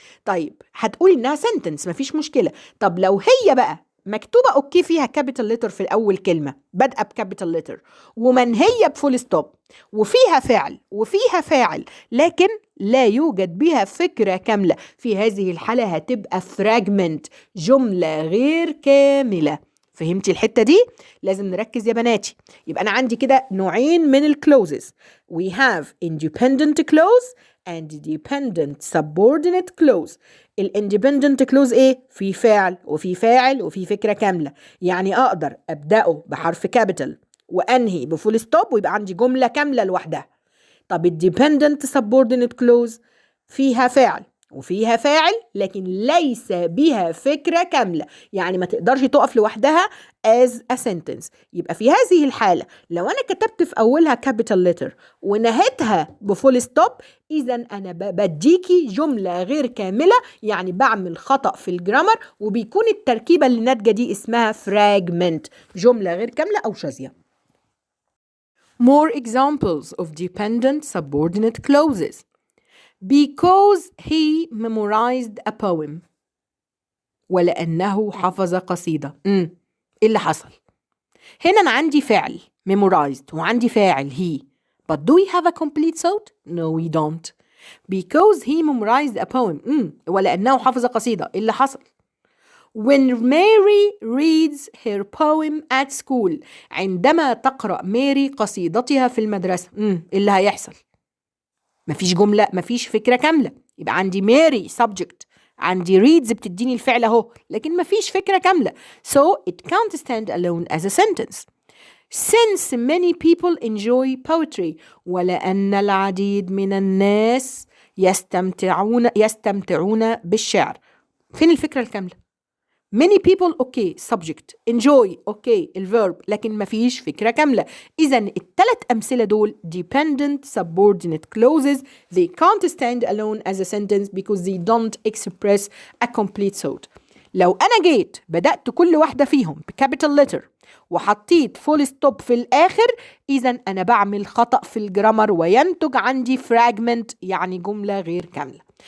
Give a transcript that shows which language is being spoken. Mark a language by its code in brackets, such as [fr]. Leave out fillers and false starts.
[ar] طيب هتقولي إنها sentence، مفيش مشكلة. طب لو هي بقى مكتوبة أوكي فيها capital letter في الأول كلمة، بدأ بكابيتال letter ومنهية بفول ستوب وفيها فعل وفيها فاعل لكن لا يوجد بها فكرة كاملة، في هذه الحالة هتبقى fragment، جملة غير كاملة. فهمتي الحتة دي؟ لازم نركز يا بناتي. يبقى أنا عندي كده نوعين من الكلوزز. [en] We have independent clause and dependent subordinate clause. [ar] الاندبندنت كلوز ايه؟ في فاعل وفي فاعل وفي فكرة كاملة، يعني أقدر أبدأه بحرف كابيتال وأنهي بفول ستوب ويبقى عندي جملة كاملة لوحدها. طب الديبندنت سبوردينيت كلوز فيها فاعل وفيها فاعل لكن ليس بها فكرة كاملة، يعني ما تقدرش تقف لوحدها [en] as a sentence. [ar] يبقى في هذه الحالة لو أنا كتبت في أولها capital letter ونهيتها بفول ستوب، إذا أنا بديكي جملة غير كاملة، يعني بعمل خطأ في الجرامر، وبيكون التركيبة اللي ناتجة دي اسمها fragment، جملة غير كاملة أو شاذة. [en] More examples of dependent subordinate clauses. Because he memorized a poem. [ar] ولأنه حفظ قصيدة. إيه اللي حصل؟ هنا أنا عندي فعل memorized وعندي فاعل he. [en] But do we have a complete thought? No, we don't. Because he memorized a poem. [ar] ولأنه حفظ قصيدة. إيه اللي حصل؟ [en] When Mary reads her poem at school. [ar] عندما تقرأ ماري قصيدتها في المدرسة. إيه اللي هيحصل؟ مفيش جملة، مفيش فكرة كاملة. يبقى عندي ماري subject، عندي reads بتديني الفعل اهو، لكن مفيش فكرة كاملة. [en] So it can't stand alone as a sentence. Since many people enjoy poetry. [ar] ولأن العديد من الناس يستمتعون بالشعر. فين الفكرة الكاملة؟ [en] Many people okay subject, enjoy okay [ar] الverb، لكن مفيش فكرة كاملة. إذن الثلاث أمثلة دول dependent subordinate clauses. [en] They can't stand alone as a sentence because they don't express a complete thought. [ar] لو أنا جيت بدأت كل واحدة فيهم بكابيتال letter وحطيت فول ستوب في الآخر، إذن أنا بعمل خطأ في الجرامر وينتج عندي fragment يعني جملة غير كاملة.